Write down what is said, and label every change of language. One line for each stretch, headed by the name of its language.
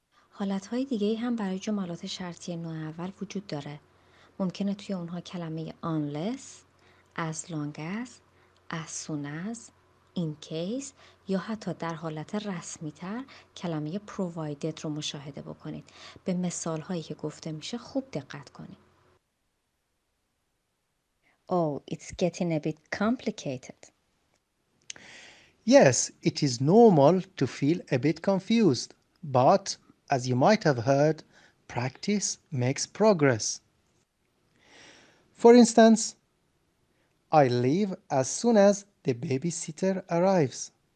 Persian: حالتهای دیگه هم برای جملات شرطی نوع اول وجود داره. ممکنه توی اونها کلمه unless، as long as soon as، in case یا حتی در حالت رسمی تر کلمه provided رو مشاهده بکنید. به مثال هایی که گفته میشه خوب دقت کنید.
English: Oh, it's getting a bit complicated. Yes, it is normal to feel a bit confused, but as you might have heard, practice makes progress. For instance, I leave as soon as the babysitter arrives.